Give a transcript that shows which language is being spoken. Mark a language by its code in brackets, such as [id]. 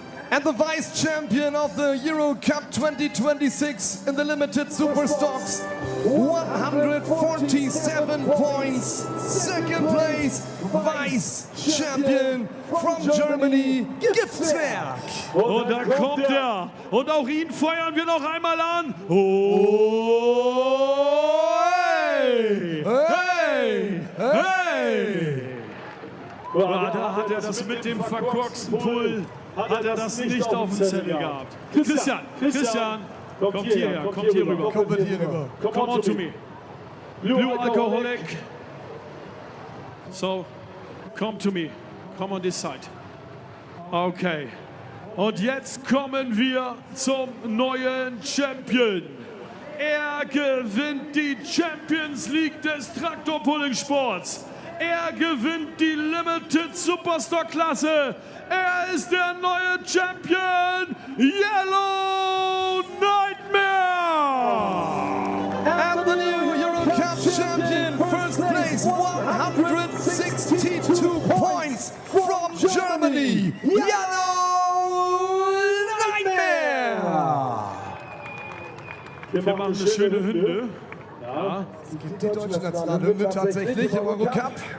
[en] And the vice champion of the Euro Cup 2026 in the limited super stocks, 147 points. Second place, vice champion from Germany, Giftswerk. [de] Und da kommt er. Und auch ihn feuern wir noch einmal an. Oh, hey, hey, hey. Da hat er das mit dem verkorksten Pull. Hat er das nicht auf dem Zettel gehabt. Christian, kommt hierher, kommt hier rüber. Kommt hier rüber. [en] Come on to me. Blue Alcoholic. So, come to me. Come on this side. Okay. [de] Und jetzt kommen wir zum neuen Champion. Er gewinnt die Champions League des Traktorpulling-Sports. Er gewinnt die Limited Superstock-Klasse. Er ist der neue Champion, Yellow Nightmare. [en] And the new Euro Cup champion, first place, 162 points from Germany, Yellow Nightmare. [de] Wir machen eine schöne Hymne. Ja. Die deutsche Nationalhymne tatsächlich im Euro Cup.